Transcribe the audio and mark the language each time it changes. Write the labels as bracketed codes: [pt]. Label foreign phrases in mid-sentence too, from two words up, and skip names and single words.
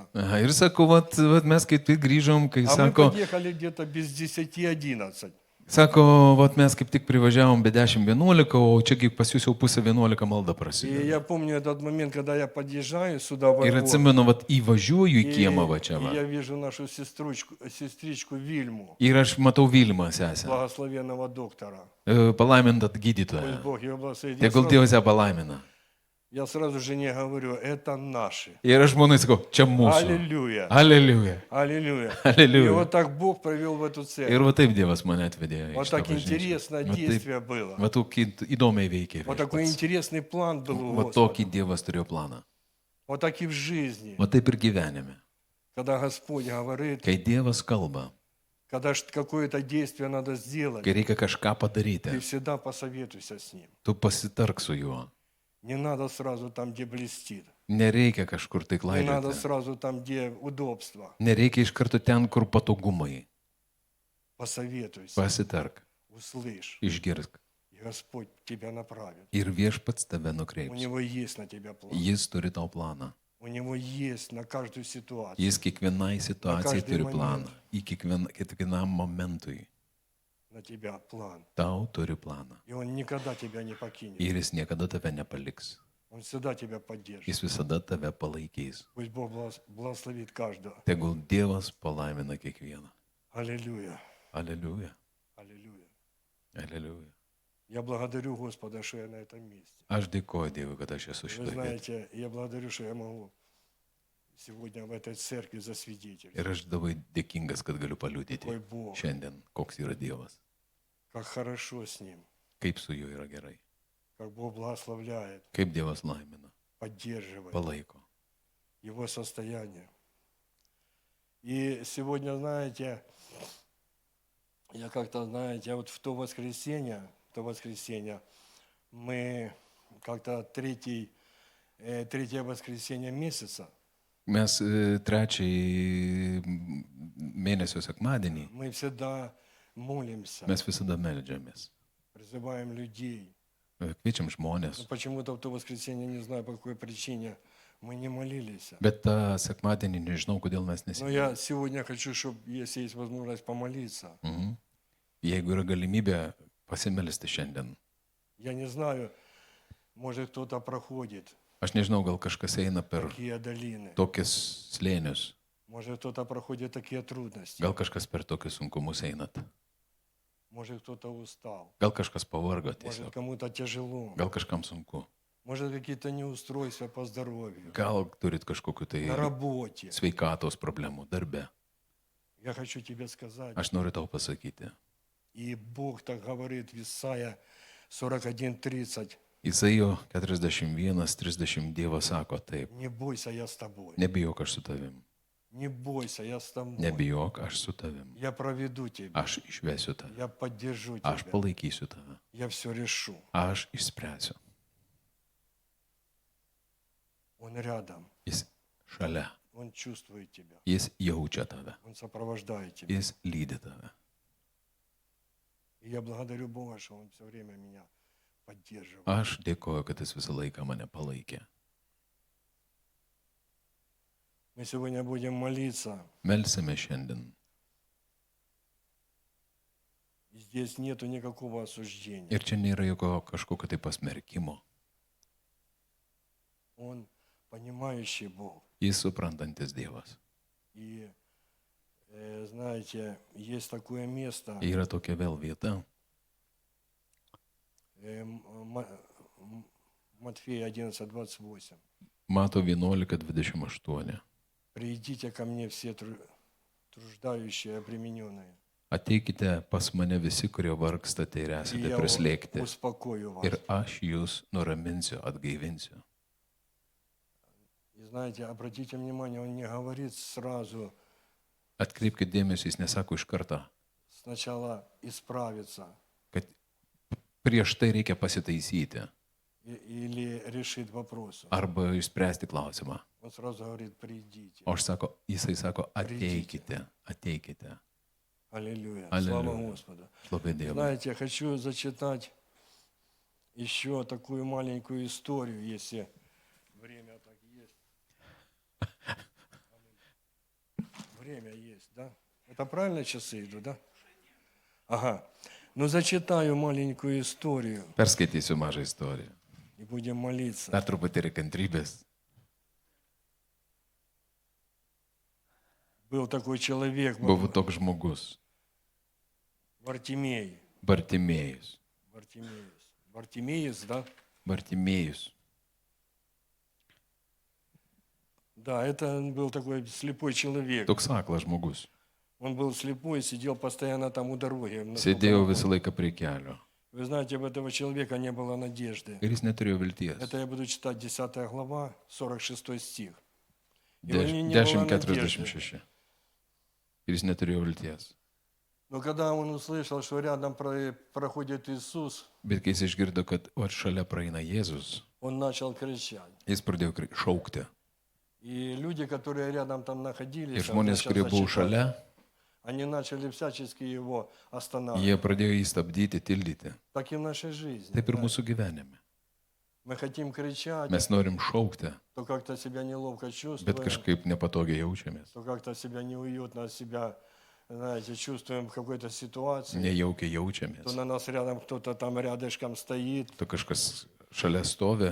[lt] Aha, ir sakau, vat mes kaip tik grįžom, kai [ru] А мы [lt] sako, [ru] подъехали где-то без 10:11. [lt] vat mes kaip tik privažiavom be 10:11, o čia kaip pas jūs jau pusę 11 malda [ru] И [lt] prasideda. [ru] я помню этот момент, когда я подъезжаю сюда во [lt] Ir [ru] двор, [lt] atsimenu, vat įvažiuoju į [ru] и [lt] kiemą va čia. Va. [ru] я вижу нашу сестричку Вильму, [lt] Ir aš matau Vilmą sesę, [ru] благословенного доктора. [lt] palaimintą [ru] Пусть [lt] gydytoją. [ru] Бог ее благословит. [lt] Tegul Dievas ją palaimina. [ru] Я сразу жене говорю, это наши. [lt] Ir aš žmonai sakau, čia mūsų. [ru] Аллилуйя. [lt] Aleliuja. [ru] Аллилуйя. И Аллилуйя. вот так Бог провел в эту [lt] Ir [ru] церковь. [lt] va taip Dievas mane atvedė. į [ru] Вот [lt] šitą [ru] так [lt] bažnyčią. [ru] интересно [lt] Va taip- [ru] действие было. [lt] Va tokį įdomiai veikė. [ru] Вот такой [lt] viešpats. [ru] интересный план был у [lt] Va [ru] Господа. [lt] tokį Dievas turėjo planą. [ru] Вот так и в жизни. [lt] Va taip ir gyvenime. [ru] Когда Господь говорит, [lt] Kai Dievas kalba, [ru] когда какое-то действие надо сделать, [lt] kai reikia kažką [ru] ты [lt] padaryti, [ru] всегда посоветуйся с Ним. [lt] tu pasitark su juo. [ru] Не надо сразу там, где блестит. [lt] Nereikia kažkur tai [ru] Не надо [lt] klaidžioti. [ru] сразу там, где удобство. [lt] Nereikia iš karto ten, kur patogumai. [ru] Посоветуйся, [lt] Pasitark, [ru] услышь, [lt] išgirsk. [ru] и Господь тебя направит. [lt] Ir viešpats tave [ru] У [lt] nukreips. [ru] Него есть на тебя план. [lt] Jis turi tau planą. [ru] У Него есть на каждую ситуацию. [lt] Jis kiekvienai situacijai každai turi moment. planą. Į kiekvienam momentui. [ru] На тебя план. [lt] Tau turi planą. [ru] И Он никогда тебя не покинет. [lt] Ir jis niekada tave nepaliks. [ru] Он всегда тебя поддержит. [lt] Jis visada tave palaikys. [ru] Пусть Бог благословит каждого. [lt] Tegul Dievas palaimina kiekvieną. [ru] Аллилуйя. [lt] Aleliuja. [ru] Аллилуйя. [lt] Aleliuja. [ru] Я благодарю Господа, что я на этом месте. [lt] Aš dėkoju Dievui, kad aš esu [ru] Вы [lt] šitoje vietoje. [ru] знаете, я благодарю, что я могу сегодня в этой церкви засвидетельствовать. [lt] Ir aš labai dėkingas, kad galiu paliudyti [ru] Какой Бог, [lt] šiandien, koks yra Dievas. [ru] как хорошо с Ним, [lt] Kaip su juo yra gerai. [ru] как Бог благословляет, [lt] Kaip Dievas laimina. [ru] поддерживает [lt] Palaiko. [ru] его состояние. И сегодня, знаете, я как-то, знаете, вот в то воскресенье мы как-то третье воскресенье месяца, [lt] Mes trečiąjį mėnesio sekmadienį [ru] мы всегда молимся, [lt] mes visada meldžiamės. [ru] призываем людей. [lt] Kviečiam [ru] Но [lt] žmonės. [ru] почему-то в то воскресенье, не знаю по какой причине, мы не молились. [lt] Bet tą sekmadienį nežinau, kodėl mes [ru] Но [lt] nesimelsime. [ru] я сегодня хочу, чтобы, если есть возможность, помолиться. [lt] Jeigu yra galimybė pasimelsti šiandien. [ru] Я не знаю, может кто-то проходит [lt] Aš nežinau, gal kažkas eina per [ru] такие долины, [lt] tokius slėnius. [ru] может кто-то проходит такие трудности, [lt] Gal kažkas per tokius sunkumus einat. [ru] может кто-то устал, [lt] Gal kažkas pavargo [ru] может [lt] tiesiog. [ru] кому-то тяжело, [lt] Gal kažkam sunku. [ru] может какие-то неустройства по здоровью, [lt] Gal turit kažkokiu tai [ru] на работе. [lt] sveikatos problemų darbe. [ru] Я хочу тебе сказать, [lt] Aš noriu tau pasakyti. [ru] и Бог так говорит в Исаия 41:30, [lt] Izaijo 41:30 Dievas sako taip. [ru] не бойся, я с тобой, [lt] Nebijok, aš su tavim. [ru] не бойся, я с тобой, [lt] Nebijok, aš su tavim. [ru] я проведу тебя, [lt] Aš išvesiu tave. [ru] я поддержу [lt] Aš [ru] тебя, [lt] palaikysiu tave. [ru] я все решу. [lt] Aš išspręsiu. [ru] Он рядом, [lt] Jis šalia. [ru] Он чувствует тебя, [lt] Jis jaučia tave. [ru] Он сопровождает тебя. [lt] Jis lydi tave. [ru] И я благодарю Бога, что Он все время меня поддерживает. [lt] Aš dėkoju, kad jis visą laiką mane palaikė. [ru] Мы сегодня будем молиться. [lt] Melsime šiandien. [ru] И здесь нету никакого осуждения. [lt] Ir čia nėra jokio kažkokio tai pasmerkimo. [ru] Он понимающий Бог. [lt] Jis suprantantis Dievas. [ru] И, знаете, есть такое место, [lt] Yra tokia vėl vieta, [ru] Матфея 11:28. [lt] Mato 11:28. [ru] «Придите ко мне все труждающие, обремененные, [lt] Ateikite pas mane visi, kurie vargstate ir [ru] и [lt] esate [ru] я [lt] prislėgti. [ru] успокою вас». [lt] Ir aš jūs nuraminsiu, atgaivinsiu. [ru] И знаете, обратите внимание, он не говорит сразу [lt] Atkreipkite dėmesį, jis nesako iš karto, [ru] сначала исправиться [lt] kad prieš tai reikia pasitaisyti [ru] или решить вопросы. [lt] arba išspręsti klausimą. [ru] Он сразу говорит, придите. [lt] O jisai sako, ateikite, ateikite. [ru] Аллилуйя. Аллилуйя. Слава Господу. [lt] Šlovė Dievui. [ru] Знаете, я хочу зачитать еще такую маленькую историю, если время так есть. Время есть, да? Это правильно часы идут, да? Ага. Ну, зачитаю маленькую историю [lt] Perskaitysiu mažą istoriją. [ru] и будем молиться. [lt] Dar truputį kantrybės. [ru] Был такой человек, [lt] Buvo toks žmogus, [ru] Вартимей. [lt] Bartimėjus. [ru] Вартимеец, да? [lt] Bartimėjus. [ru] Да, это был такой слепой человек. [lt] Toks aklas žmogus. [ru] Он был слепой, сидел постоянно там у дороги. [lt] Sėdėjo visą laiką prie kelio. [ru] Вы знаете, у этого человека не было надежды. [lt] Ir jis neturėjo vilties. [ru] Это я буду читать 10 глава, 46 стих. И у него не было 10:46. [lt] Ir jis neturėjo vilties. [ru] Но когда он услышал, что рядом проходит Иисус, [lt] Bet kai jis išgirdo, kad šalia praeina Jėzus, [ru] он начал кричать. [lt] jis pradėjo šaukti. [ru] И люди, которые рядом там [lt] Ir [ru] находились, [lt] žmonės, kurie buvo šalia, [ru] они начали всячески его останавливать. [lt] jie pradėjo jį stabdyti, tildyti. [ru] Так и в нашей жизни. [lt] Taip ir mūsų gyvenime. [ru] Мы хотим кричать, [lt] Mes norim šaukti, [ru] то как-то себя неловко [lt] bet [ru] чувствуем, [lt] kažkaip nepatogiai jaučiamės. [ru] то как-то себя неуютно, себя, знаете, чувствуем в какой-то ситуации. [lt] Nejaukiai jaučiamės. [ru] То на нас рядом кто-то там рядышком стоит, [lt] Tu kažkas šalia stovi